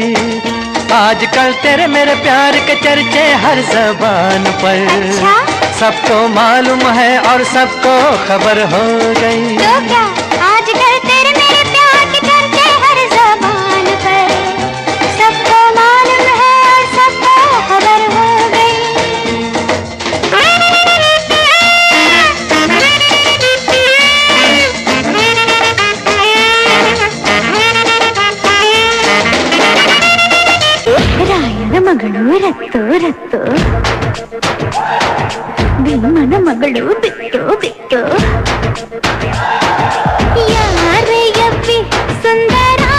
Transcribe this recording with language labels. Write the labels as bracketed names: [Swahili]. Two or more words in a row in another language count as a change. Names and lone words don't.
[Hindi] आजकल तेरे मेरे प्यार के चर्चे हर ज़बान पर सबको मालूम है और सबको खबर हो गई. तो क्या आजकल तेरे मेरे प्यार के चर्चे हर ज़बान पर सबको मालूम है और सबको खबर हो गई. [Kannada] ರಾಯನ ಮಗಳು ರತ್ತು ರತ್ತು ಭೀಮನ ಮಗಳು ಬಿಟ್ಟು ಬಿಟ್ಟು ಯಾರೇ ಅಪ್ಪಿ ಸುಂದರ